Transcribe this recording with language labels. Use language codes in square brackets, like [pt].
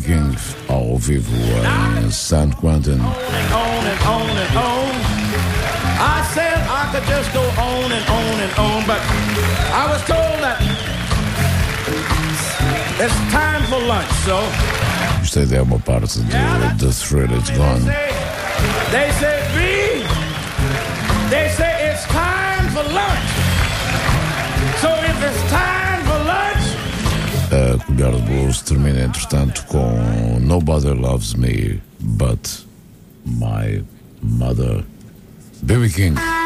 [pt] King ao vivo em San Quentin. [en] I said I could just go on and on and on, but I was told that it's time for lunch, so. [pt] Isto ainda é uma parte do The Thrill It's Gone. [en] They say it's time for lunch. So if it's time for lunch. [pt] A colher de blues termina, entretanto, com Nobody Loves Me But My Mother. B.B. King.